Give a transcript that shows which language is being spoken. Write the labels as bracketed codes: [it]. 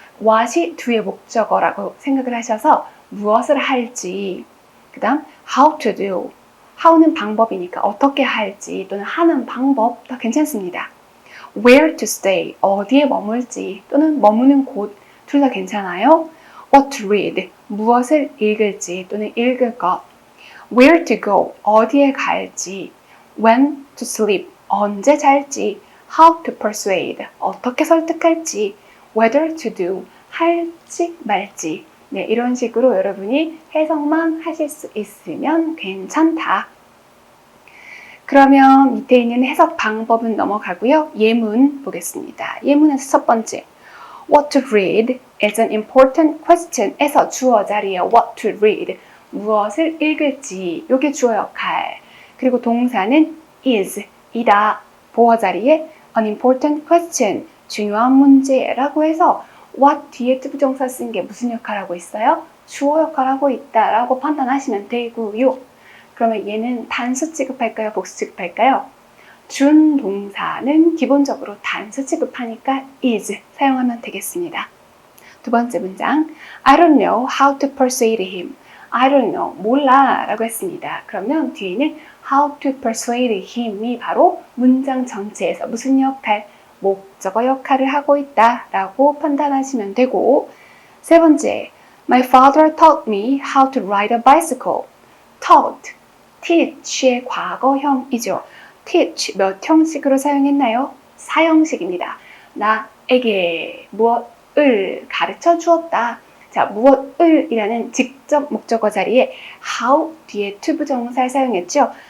[ko] what이 뒤의 목적어라고 생각을 하셔서 무엇을 할지, 그 다음 [en] how to do, [ko] how는 방법이니까 어떻게 할지 또는 하는 방법 다 괜찮습니다. [en] where to stay, [ko] 어디에 머물지 또는 머무는 곳 둘 다 괜찮아요. [en] what to read, [ko] 무엇을 읽을지 또는 읽을 것. [en] where to go, [ko] 어디에 갈지. [en] when to sleep, [ko] 언제 잘지. [en] how to persuade, [ko] 어떻게 설득할지. [en] whether to do, [ko] 할지 말지. 네, 이런 식으로 여러분이 해석만 하실 수 있으면 괜찮다. 그러면 밑에 있는 해석 방법은 넘어가고요. 예문 보겠습니다. 예문에서 첫 번째, [en] what to read is an important question [ko] 에서 주어 자리에 [en] what to read, [ko] 무엇을 읽을지, 요게 주어 역할. 그리고 동사는 is, 이다, 보어 자리에 [en] an important question, [ko] 중요한 문제라고 해서 what 뒤에 부정사 쓴 게 무슨 역할하고 있어요? 주어 역할하고 있다라고 판단하시면 되고요. 그러면 얘는 단수 취급할까요? 복수 취급할까요? 준동사는 기본적으로 단수 취급하니까 is 사용하면 되겠습니다. 두 번째 문장, [en] I don't know how to persuade him. I don't know, [ko] 몰라 라고 했습니다. 그러면 뒤에는 [en] how to persuade him [ko] 이 바로 문장 전체에서 무슨 역할? 목적어 역할을 하고 있다라고 판단하시면 되고, 세 번째, [en] My father taught me how to ride a bicycle. [ko] taught, teach의 과거형이죠. teach 몇 형식으로 사용했나요? 4형식입니다. 나에게 무엇을 가르쳐 주었다. 자, 무엇을 이라는 직접 목적어 자리에 how 뒤에 to 부정사를 사용했죠.